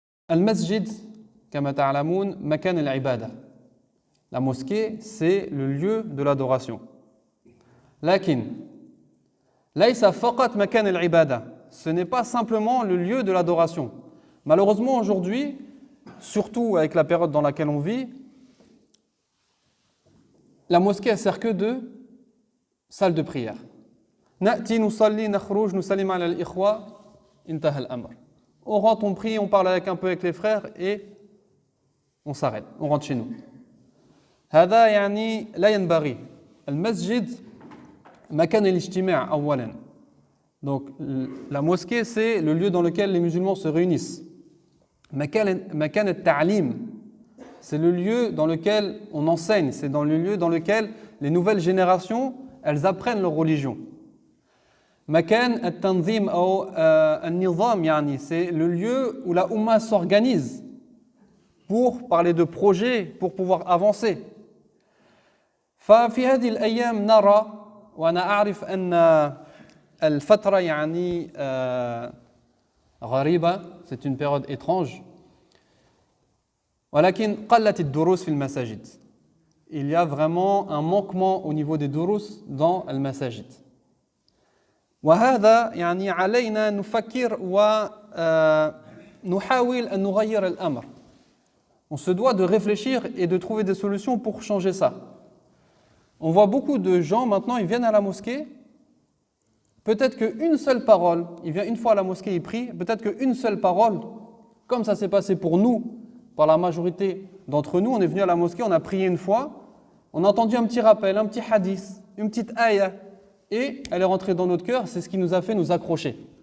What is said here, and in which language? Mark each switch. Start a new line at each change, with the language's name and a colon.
Arabic: المسجد كما تعلمون مكان العبادة.
French: La mosquée, c'est le lieu de l'adoration.
Arabic: لكن ليس فقط مكان العبادة.
French: Ce n'est pas simplement le lieu de l'adoration. Malheureusement aujourd'hui, surtout avec la période dans laquelle on vit, la mosquée ne sert que de salle de prière.
Arabic: نأتي نصلي نخرج نسلم على الإخوة انتهى الأمر.
French: On rentre, on prie, on parle un peu avec les frères et on s'arrête, on rentre chez nous.
Arabic: هذا يعني لا ينبغي. المسجد مكان الاجتماع أولا.
French: Donc la mosquée c'est le lieu dans lequel les musulmans se réunissent.
Arabic: مكان التعليم.
French: C'est le lieu dans lequel on enseigne, c'est dans le lieu dans lequel les nouvelles générations, elles apprennent leur religion.
Arabic: مكان التنظيم أو النظام يعني
French: c'est le lieu où la Oumma s'organise pour parler de projets, pour pouvoir avancer.
Arabic: ففي هذه الأيام نرى وأنا أعرف أن الفترة يعني غريبة,
French: c'est une période étrange.
Arabic: ولكن قلت الدروس في المساجد.
French: Il y a vraiment un manquement au niveau des durus dans المساجد.
Arabic: وهذا يعني علينا نفكر ونحاول أن نغير الأمر.
French: On se doit de réfléchir et de trouver des solutions pour changer ça. On voit beaucoup de gens maintenant, ils viennent à la mosquée, peut-être qu'une seule parole, il vient une fois à la mosquée, il prie, peut-être qu'une seule parole, comme ça s'est passé pour nous, par la majorité d'entre nous, on est venu à la mosquée, on a prié une fois, on a entendu un petit rappel, un petit hadith, une petite ayah, et elle est rentrée dans notre cœur, c'est ce qui nous a fait nous accrocher.